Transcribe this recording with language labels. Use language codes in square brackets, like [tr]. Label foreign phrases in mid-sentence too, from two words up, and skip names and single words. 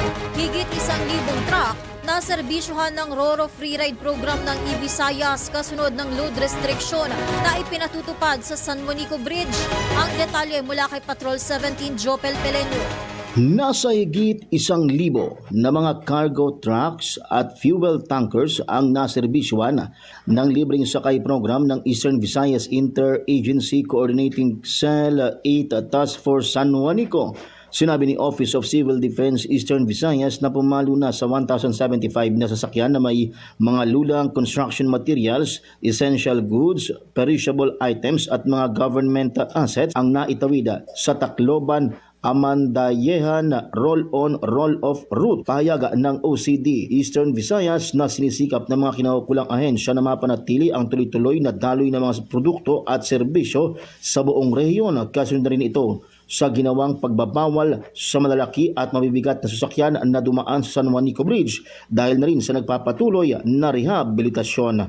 [tl] Higit 1,000 truck na serbisyohan ng Roro Free Ride program ng e-Visayas kasunod ng [en] load restriction [tl] na ipinatutupad sa San Monico Bridge. Ang detalye mula kay Patrol 17 Jopel Peleño. Nasa higit 1,000 na mga [en] cargo trucks [tl] at [en] fuel tankers [tl] ang naserbisyuhan ng libreng sakay program ng Eastern Visayas Interagency Coordinating Cell 8 Task Force San Juanico. Sinabi ni Office of Civil Defense Eastern Visayas na pumalo na sa 1,075 na sasakyan na may mga lulang [en] construction materials, essential goods, perishable items [tl] at mga [en] government assets [tl] ang naitawid sa Tacloban Amandayehan [en] roll-on, roll-off route. [tl] Pahayag ng OCD Eastern Visayas na sinisikap ng mga kinaukulang ahensya na mapanatili ang tuloy-tuloy na daloy ng mga produkto at serbisyo sa buong rehiyon. Kasunod na rin ito sa ginawang pagbabawal sa malalaki at mabibigat na sasakyan na dumaan sa San Juanico Bridge dahil na rin sa nagpapatuloy na rehabilitasyon.